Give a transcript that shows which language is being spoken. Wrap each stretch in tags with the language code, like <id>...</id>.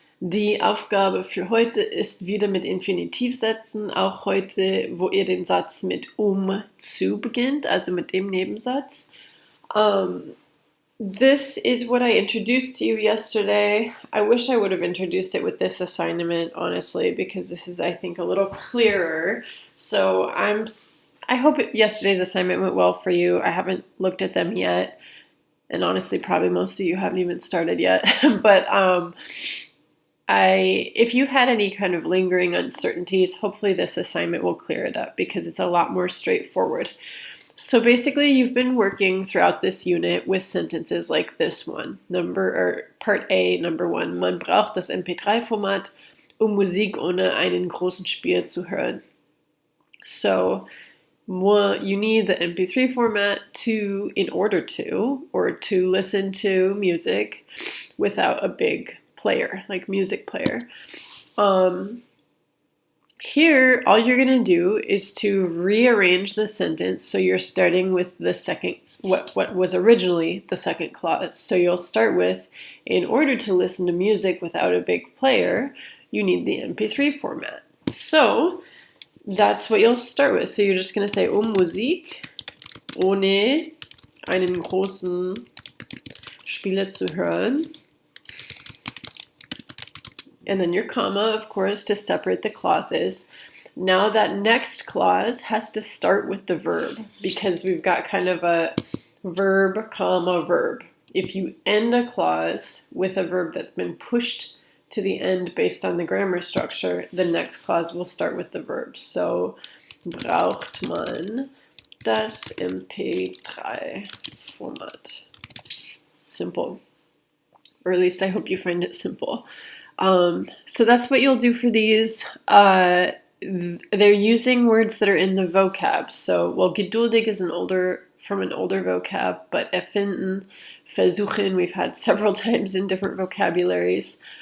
<de>Die Aufgabe für heute ist wieder mit Infinitivsätzen, auch heute, wo ihr den Satz mit zu beginnt, also mit dem Nebensatz.</de> <en>This is what I introduced to you yesterday. I wish I would have introduced it with this assignment, honestly, because this is, I think, a little clearer. So I hope yesterday's assignment went well for you. I haven't looked at them yet. And honestly, probably most of you haven't even started yet. But if you had any kind of lingering uncertainties, hopefully this assignment will clear it up because it's a lot more straightforward. So basically, you've been working throughout this unit with sentences like this one. Part A, number 1.</en> <de>Man braucht das MP3-Format, Musik ohne einen großen Spiel zu hören.</de> <en>So you need the MP3 format in order to listen to music without a big player, like music player. Here, all you're going to do is to rearrange the sentence so you're starting with the second, what was originally the second clause. So you'll start with, in order to listen to music without a big player, you need the MP3 format. So that's what you'll start with. So you're just going to say,</en> <de>Musik ohne einen großen Spieler zu hören.</de> <en>And then your comma, of course, to separate the clauses. Now that next clause has to start with the verb because we've got kind of a verb, comma, verb. If you end a clause with a verb that's been pushed to the end based on the grammar structure, the next clause will start with the verb.</en> <de>So, braucht man das MP3-Format.</de> <en>Simple. Or at least I hope you find it simple. So that's what you'll do for these. They're using words that are in the vocab. So, well, geduldig is from an older vocab, but erfinden, versuchen, we've had several times in different vocabularies.</en>